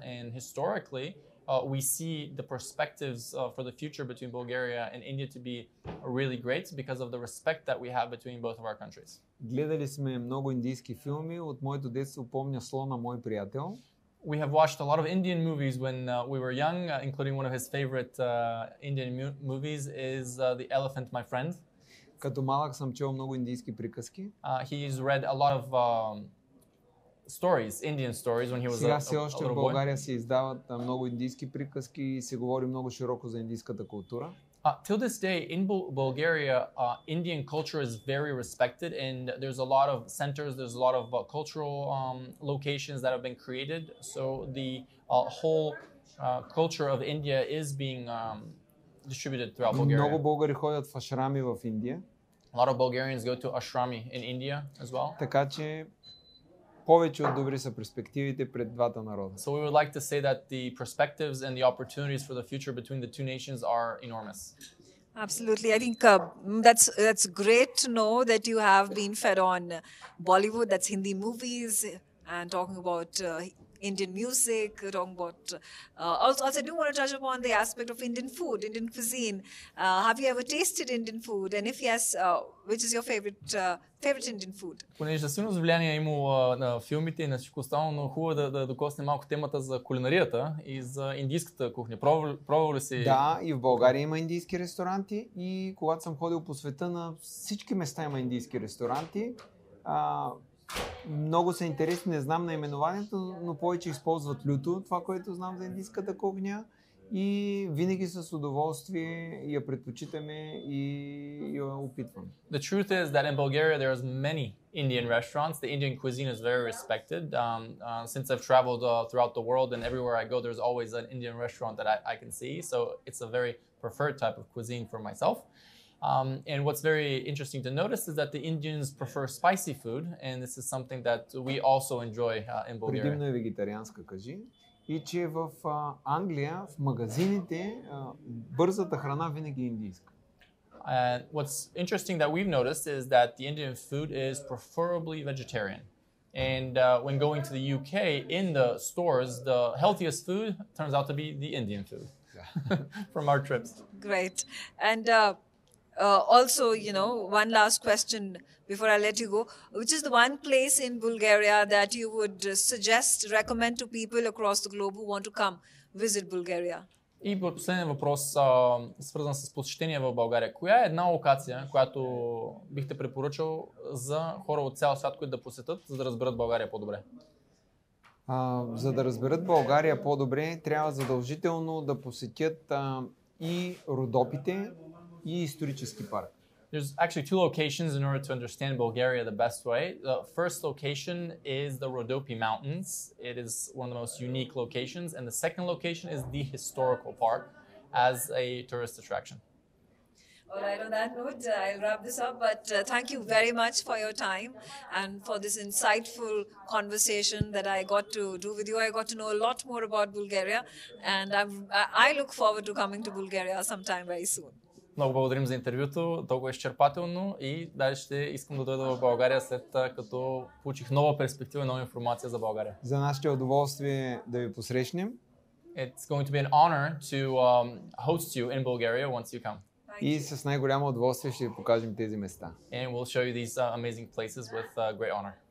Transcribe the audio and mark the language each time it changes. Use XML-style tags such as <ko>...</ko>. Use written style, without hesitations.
<en>And historically, we see the perspectives for the future between Bulgaria and India to be really great because of the respect that we have between both of our countries.</en> <bg>Гледали сме много индийски филми. От моето детство помня Слона, мой приятел.</bg> <en>We have watched a lot of Indian movies when we were young, including one of his favorite Indian movies is The Elephant, My Friend.</en> <bg>Като малък съм чел много индийски приказки.</bg> <en>He's read a lot of stories, Indian stories when he was</en> <bg>Сега</bg> <en>a</en> <bg>все още в</bg> <en>little boy.</en> <bg>България се издават много индийски приказки и се говори много широко за индийската култура.</bg> <en>Till this day, in Bulgaria, Indian culture is very respected, and there's a lot of centers, there's a lot of cultural locations that have been created. So the whole culture of India is being distributed throughout Bulgaria.</en> <bg>Много българи ходят в ашрами в Индия.</bg> <en>A lot of Bulgarians go to ashrami in India as well.</en> <bg>Така че повече от добри са перспективите пред двата народа.</bg> <en>So we would like to say that the perspectives and the opportunities for the future between the two nations are enormous. Absolutely. I think that's great to know that you have been fed on Bollywood, that's Hindi movies, and talking about Indian music, talking about also I do want to touch upon the aspect of Indian food, Indian cuisine. Have you ever tasted Indian food? And if yes, which is your favorite Indian food?</en> <bg>Понеже силно влияние имало на филмите и на всичко останало, но хубаво да докосне малко темата за кулинарията и за индийската кухня. Пробвал ли си? Да, и в България има индийски ресторанти и когато съм ходил по света, на всички места има индийски ресторанти. Много са интересни, не знам наименованието, но повече използват люто, това, което знам за индийската кухня. И винаги с удоволствие я предпочитаме и я опитвам.</bg> <en>The truth is that in Bulgaria there's many Indian restaurants. The Indian cuisine is very respected. Since I've traveled throughout the world and everywhere I go, there's always an Indian restaurant that I can see. So it's a very preferred type of cuisine for myself. And what's very interesting to notice is that the Indians prefer spicy food, and this is something that we also enjoy in Bulgaria.</en> <bg>Предимно е вегетарианска, кажи. И че в Англия, в магазините, бързата храна винаги е индийска.</bg> <en>And what's interesting that we've noticed is that the Indian food is preferably vegetarian. And when going to the UK, in the stores, the healthiest food turns out to be the Indian food from our trips. Great. And also, one last question before I let you go, which is the one place in Bulgaria that you would recommend to people across the globe who want to come visit Bulgaria?</en> <bg>И последен въпрос, свързан с посещение в България. Коя е една локация, която бихте препоръчал за хора от цял свят, които да посетят, за да разберат България по-добре? За да разберат България по-добре, трябва задължително да посетят и Родопите, и исторически парк.</bg> <en>There's actually two locations in order to understand Bulgaria the best way. The first location is the Rhodope Mountains. It is one of the most unique locations. And the second location is the historical park as a tourist attraction. All right, on that note, I'll wrap this up. But thank you very much for your time and for this insightful conversation that I got to do with you. I got to know a lot more about Bulgaria. And I look forward to coming to Bulgaria sometime very soon.</en> <bg>Много благодарим за интервюто, толкова изчерпателно и даже ще искам да дойда в България след като получих нова перспектива и нова информация за България. За нас ще е удоволствие да ви посрещнем.</bg> <en>It's going to be an honor to host you in Bulgaria once you come.</en> <bg>И с най-голямо удоволствие ще ви покажем тези места.</bg> <en>And we'll show you these amazing places with great honor.</en>